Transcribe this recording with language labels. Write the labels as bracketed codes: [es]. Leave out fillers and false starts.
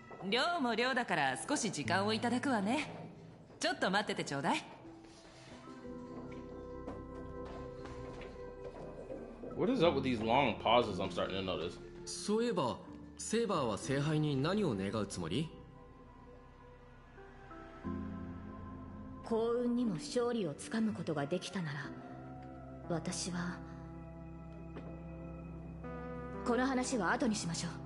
[ja] 量も量だから少し時間をいただくわね。ちょっと待っててちょうだい。 [en] What is up with these long pauses I'm starting to notice? [ja] そういえばセーバーは聖杯に何を願うつもり？幸運にも勝利をつかむことができたなら、私はこの話は後にしましょう。